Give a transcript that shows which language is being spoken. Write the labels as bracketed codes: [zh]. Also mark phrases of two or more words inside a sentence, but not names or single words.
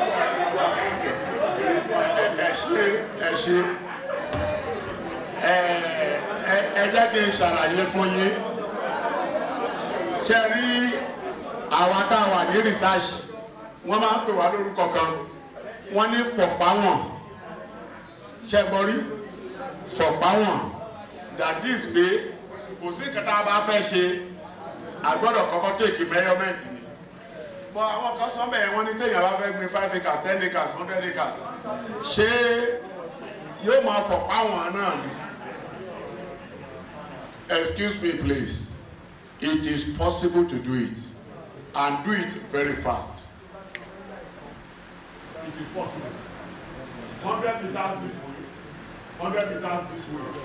[yo] Ẹ jẹ́ kí n ṣàlàyé fún yín. Ṣé rí àwa tá a wà ní research, wọ́n máa ń pè wá lórúkọ kan, wọ́n ní fọ̀páwọ̀n. Ṣé gbọ́ rí? Fọ̀páwọ̀n. [en] That is [yo] pé kò sí nǹkan tá a bá fẹ́ ṣe, a gbọ́dọ̀ kọ́kọ́ [en] take measurement [yo] ni. But àwọn kan sọ bẹ́ẹ̀ wọ́n ní téèyàn bá fẹ́ gbin 5 acres 10 acres 100 acres ṣé yóò máa fọ̀páwọ̀n náà ni? [en] Excuse me please, it is possible to do it and do it very fast. It is possible. 100 meters this way, 100 meters this way.